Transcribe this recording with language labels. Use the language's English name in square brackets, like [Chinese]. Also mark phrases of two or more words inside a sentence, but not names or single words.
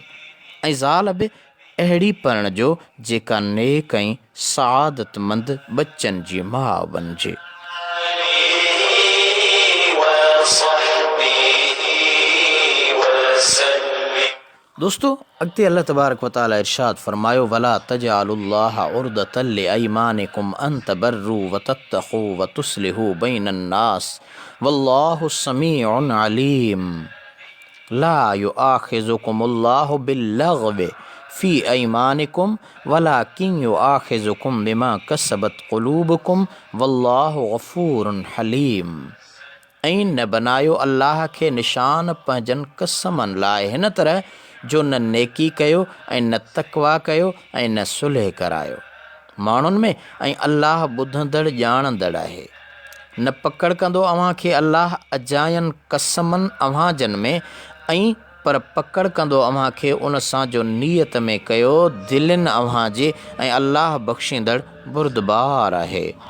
[Sindhi] ऐं ज़ाल बि अहिड़ी परणिजो जेका नेक ऐं सआदतमंद बचनि जी माउ बणिजे। दोस्तों, अॻिते [Arabic] الله تبارك وتعالى [Sindhi] इरशाद फरमायो, [Arabic] ولا تجعلوا الله عرضة لأيمانكم أن تبروا وتتقوا وتصلحوا بين الناس والله سميع عليم. لا يؤاخذكم الله باللغو في أيمانكم ولكن يؤاخذكم بما كسبت قلوبكم والله غفور حليم. [Sindhi] ऐं न बनायो अल्लाह खे निशान पंहिंजनि कसमनि लाइ हिन तरह जो न नेकी कयो ऐं न तक़वा कयो ऐं न सुलह करायो माण्हुनि में, ऐं अल्लाह ॿुधंदड़ ॼाणंदड़ आहे। न पकड़ कंदो अव्हां खे अल्लाह अजायनि कसमनि अव्हां जन में, ऐं पर पकड़ कंदो अव्हां खे उन सां जो नियत में कयो दिलनि अव्हां जे, ऐं अल्लाह बख़्शींदड़ बुरदबार आहे।